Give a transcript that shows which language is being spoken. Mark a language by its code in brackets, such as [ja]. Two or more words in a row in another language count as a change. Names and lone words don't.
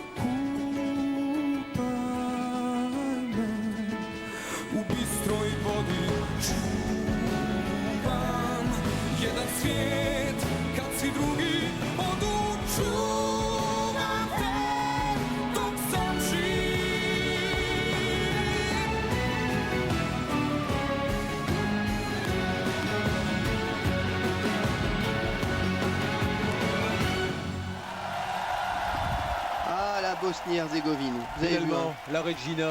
[bs] kupaj me u bistroj vodi, čuvam jedan svijet kad si drugi odu, čuvam te dok sam živ. [fr] Ah, la Bosnie-Herzégovine. Vous avez vu, Finalement, hein. la Regina.